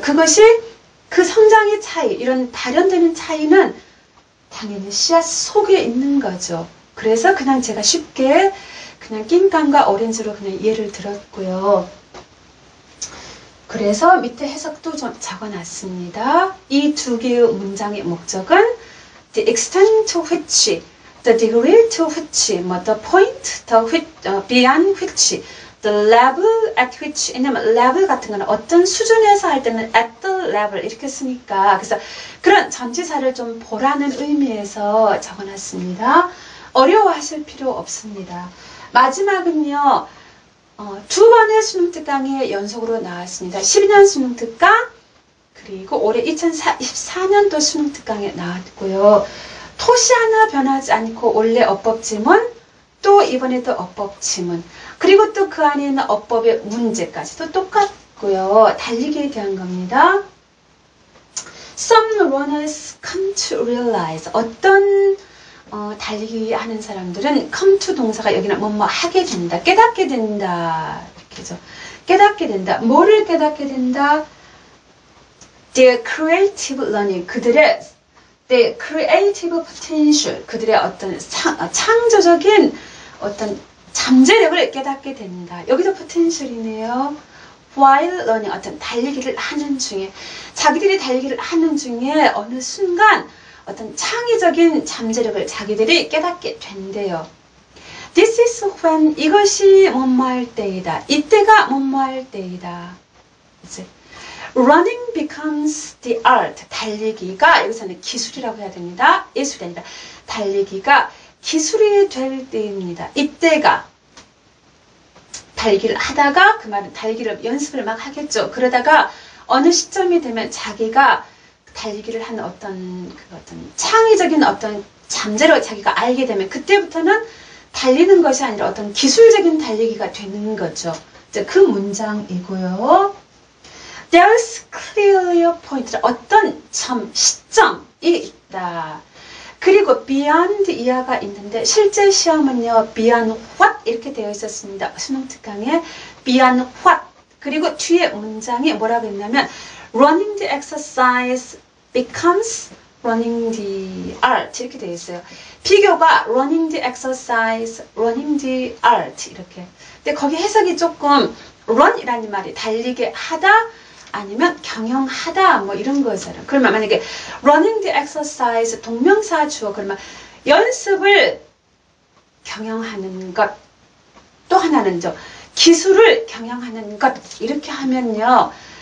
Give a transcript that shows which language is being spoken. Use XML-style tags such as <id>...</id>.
<ko>그것이 그 성장의 차이, 이런 발현되는 차이는 당연히 씨앗 속에 있는 거죠. 그래서 그냥 제가 쉽게 그냥 낑깡과 오렌지로 그냥 예를 들었고요. 그래서 밑에 해석도 좀 적어놨습니다. 이 두 개의 문장의 목적은</ko> <en>the extent to which, the degree to which, 뭐 the point, the which, beyond which, the level at which.</en> <ko>왜냐면 level 같은 거는 어떤 수준에서 할 때는</ko> <en>at the level</en> <ko>이렇게 쓰니까, 그래서 그런 전치사를 좀 보라는 의미에서 적어놨습니다. 어려워하실 필요 없습니다. 마지막은요, 두 번의 수능 특강에 연속으로 나왔습니다. 12년 수능 특강, 그리고 올해 2014년도 수능 특강에 나왔고요. 토시 하나 변하지 않고 원래 어법 지문, 또 이번에도 어법 지문, 그리고 또 그 안에 있는 어법의 문제까지도 똑같고요. 달리기에 대한 겁니다.</ko> <en>Some runners come to realize.</en> <ko>어떤 달리기 하는 사람들은</ko> <en>come to</en> <ko>동사가 여기는 뭐뭐 하게 된다, 깨닫게 된다, 이렇게죠. 깨닫게 된다. 뭐를 깨닫게 된다?</ko> <en>Their creative learning,</en> <ko>그들의</ko> <en>their creative potential,</en> <ko>그들의 어떤 창조적인 어떤 잠재력을 깨닫게 된다. 여기도 potential이네요.</ko> <en>While learning,</en> <ko>어떤 달리기를 하는 중에, 자기들이 달리기를 하는 중에 어느 순간 어떤 창의적인 잠재력을 자기들이 깨닫게 된대요.</ko> <en>This is when,</en> <ko>이것이 뭐뭐할 때이다. 이때가 뭐뭐할 때이다.</ko> <en>이제 running becomes the art.</en> <ko>달리기가 여기서는 기술이라고 해야 됩니다. 예술이 아니라 달리기가 기술이 될 때입니다. 이때가 달리기를 하다가, 그 말은 달리기를 연습을 막 하겠죠. 그러다가 어느 시점이 되면 자기가 달리기를 하는 어떤 창의적인 어떤 잠재력을 자기가 알게 되면 그때부터는 달리는 것이 아니라 어떤 기술적인 달리기가 되는 거죠. 이제 그 문장이고요.</ko> <en>There's clearly a point.</en> <ko>어떤 시점이 있다. 그리고 beyond 이하가 있는데 실제 시험은요,</ko> <en>beyond what</en> <ko>이렇게 되어 있었습니다. 수능 특강에</ko> <en>beyond what.</en> <ko>그리고 뒤에 문장이 뭐라고 했냐면</ko> <en>running the exercise becomes running the art</en> <ko>이렇게 되어 있어요. 비교가</ko> <en>running the exercise, running the art</en> <ko>이렇게. 근데 거기 해석이 조금 run이라는 말이 달리게 하다 아니면 경영하다 뭐 이런 거잖아요. 그러면 만약에</ko> <en>running the exercise</en> <ko>동명사 주어, 그러면 연습을 경영하는 것, 또 하나는 기술을 경영하는 것 이렇게 하면요.</ko>